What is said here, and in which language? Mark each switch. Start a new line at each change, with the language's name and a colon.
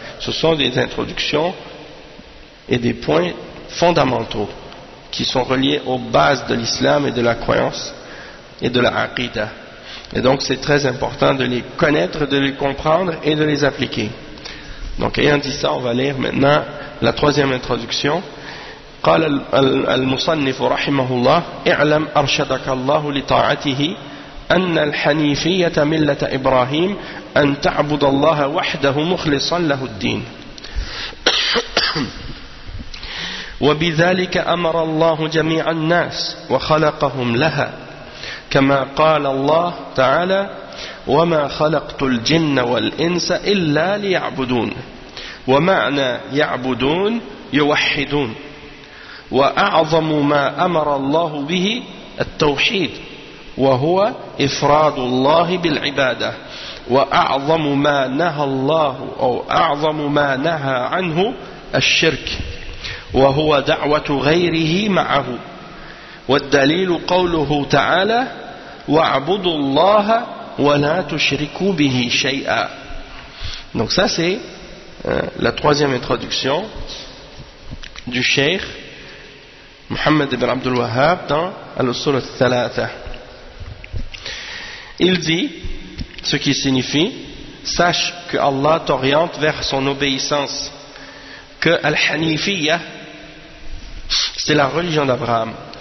French: Ce sont des introductions et des points fondamentaux qui sont reliés aux bases de l'islam et de la croyance et de la aqida. Et donc, c'est très important de les connaître, de les comprendre et de les appliquer. Donc, ayant dit ça, on va lire maintenant la troisième introduction.
Arabic: قال المصنف رحمه الله اعلم أرشدك الله لطاعته أن الحنيفية ملة إبراهيم أن تعبد الله وحده مخلصا له الدين وبذلك أمر الله جميع الناس وخلقهم لها كما قال الله تعالى وما خلقت الجن والإنس إلا ليعبدون ومعنى يعبدون يوحدون وأعظم ما أمر الله به التوحيد وهو إفراد الله بالعبادة وأعظم ما نهى الله أو أعظم ما نهى عنه الشرك وهو دعوة غيره معه والدليل قوله تعالى وَعْبُدُ اللَّهَ وَلَا تُشْرِكُوا بِهِ شَيْئًا.
French: Donc ça c'est la troisième introduction du Cheikh Mohammed ibn Abdul Wahhab dans Al-Usul al-Thalatha. Il dit, ce qui signifie, sache que Allah t'oriente vers son obéissance, que Al-Hanifiyya, c'est la religion d'Abraham.